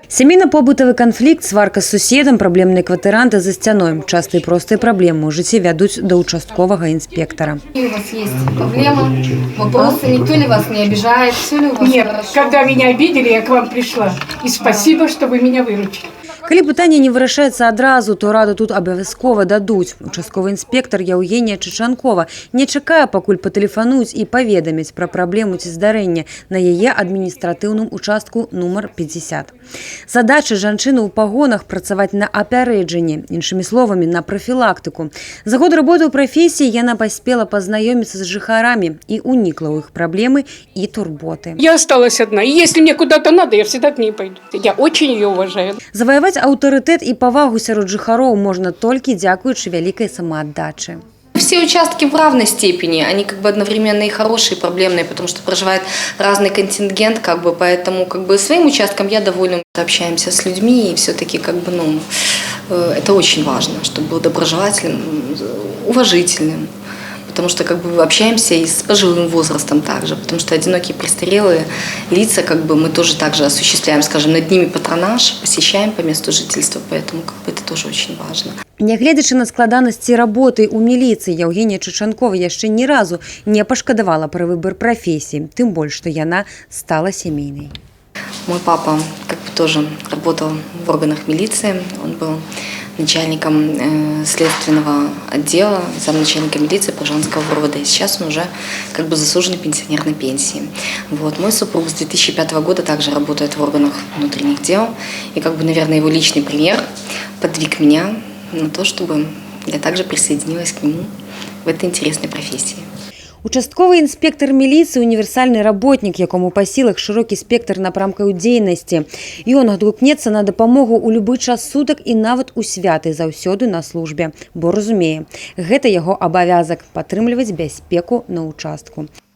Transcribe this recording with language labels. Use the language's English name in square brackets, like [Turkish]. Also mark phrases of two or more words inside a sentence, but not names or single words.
[Belarusian] Сямейна-побытавы канфлікт, сварка з суседам, праблемныя кватаранты за сцяной. Частыя простыя праблемы ў жыцці вядуць да участковага інспектара. [Russian] У вас есть проблемы, вопросы, никто ли вас не обижает, все ли у вас Нет, хорошо? когда меня обидели, я к вам пришла. И спасибо, что вы меня выручили. [Belarusian] Калі пытанне не вырашаецца адразу, то раду тут абавязкова дадуць. Участковы інспектар Яўгенія Чычанкова не чакае, пакуль патэлефануюць і паведамяць пра праблему ці здарэння на яе адміністратыўным участку нумар 50. Задача жанчыны ў пагонах працаваць на апярэджанне, іншымі словамі, на прафілактыку. За год работы ў прафесіі яна паспела пазнаёміцца з жыхарамі і унікла ў іх праблемы і турботы. [Russian] Я осталась одна. И если мне куда-то надо, я всегда к ней пойду. Я очень ее уважаю. [Belarusian] Заваяваць аўтарытэт і павагу сярод жыхароў можна толькі дзякуючы вялікай самааддачы. [Russian] Все участки в равной степени, они как бы одновременно и хорошие, и проблемные, потому что проживает разный контингент, как бы, поэтому как бы своим участком я довольна. Общаемся с людьми, и все-таки как бы, это очень важно, чтобы был доброжелательным, уважительным. Потому что как бы общаемся и с пожилым возрастом также, потому что одинокие престарелые лица, как бы мы тоже также осуществляем, скажем, над ними патронаж, посещаем по месту жительства, поэтому как бы это тоже очень важно. [Belarusian] Нягледзячы на складанасці работы ў міліцыі, Яўгенія Чычанкова яшчэ ні разу не пашкадавала пра выбар прафесіі, тым больш, што яна стала сямейнай. [Russian] Мой папа как бы тоже работал в органах милиции, он был начальником следственного отдела, замначальника милиции Пожанского РОВД. Сейчас он уже как бы заслуженный пенсионер на пенсии. Вот. Мой супруг с 2005 года также работает в органах внутренних дел. И как бы, наверное, его личный пример подвиг меня на то, чтобы я также присоединилась к нему в этой интересной профессии. [Belarusian] Участковы інспектар міліцыі – універсальны работнік, якому па сілах шырокі спектр напрамкаў дзейнасці. Ён адгукнецца на дапамогу ў любы час сутак і нават у святы заўсёды на службе, бо разумее, гэта яго абавязак – падтрымліваць бяспеку на участку.